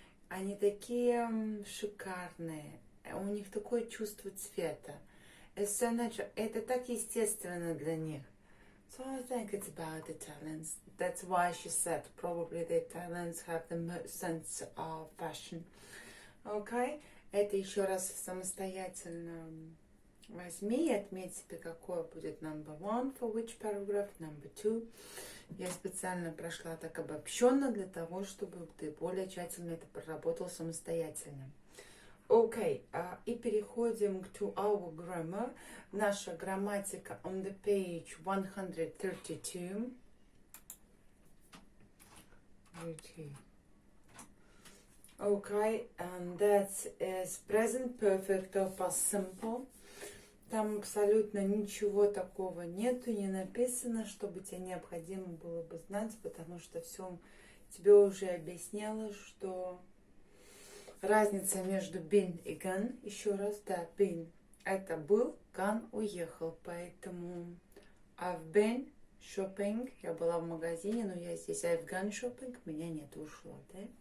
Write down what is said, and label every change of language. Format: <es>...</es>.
<ru>Они такие шикарные, у них такое чувство цвета.</ru> <en>It's so natural.</en> <ru>Это так естественно для них.</ru> <en>So I think it's about the talents. That's why she said probably the talents have the most sense of fashion. Okay?</en> <ru>Это еще раз самостоятельно возьми и отметь себе, какой будет</ru> <en>number one, for which paragraph, number two.</en> <ru>Я специально прошла так обобщенно для того, чтобы ты более тщательно это проработал самостоятельно. Окей, и переходим</ru> <en>to our grammar.</en> <ru>Наша грамматика</ru> <en>on the page 132. Okay, and that is present perfect of past simple.</en> <ru>Там абсолютно ничего такого нету, не написано, чтобы тебе необходимо было бы знать, потому что все тебе уже объясняло, что разница между been и gone, еще раз, да, been это был, gone уехал, поэтому</ru> <en>I've been shopping,</en> <ru>я была в магазине, но я здесь,</ru> <en>I've gone shopping,</en> <ru>меня нет, ушло, да?</ru>